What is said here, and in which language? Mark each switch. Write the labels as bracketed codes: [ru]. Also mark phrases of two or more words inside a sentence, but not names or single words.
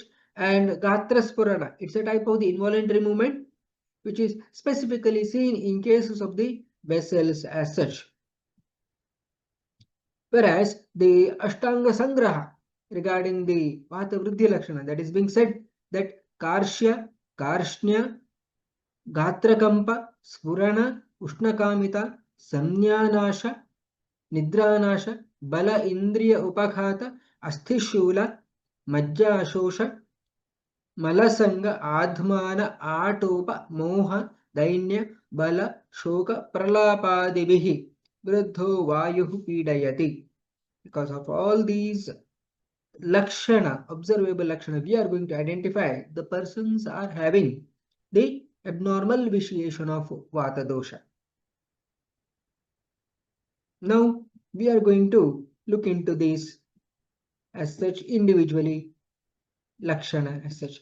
[en] And Gatraspurana, it's a type of the involuntary movement which is specifically seen in cases of the vessels as such. Whereas the Ashtanga Sangraha regarding the [sa] Vata Vriddhi Lakshana, [en] that is being said that [sa] Karshya, Karshnya, Gatrakampa, Spurana, Ushnakamita, Samnyanasha, Nidranasha, Bala Indriya Upakhata, Asthishula, Majja Ashosha, Malasanga, Adhmana, Atopa, Moha, Dainya, Bala, Shoka, Pralapadivihi, Vruddho, Vayuhu, Pidayati. [en] Because of all these Lakshana, observable Lakshana, we are going to identify the persons are having the abnormal vitiation of [sa] Vata Dosha. [en] Now, we are going to look into these as such individually, Lakshana as such.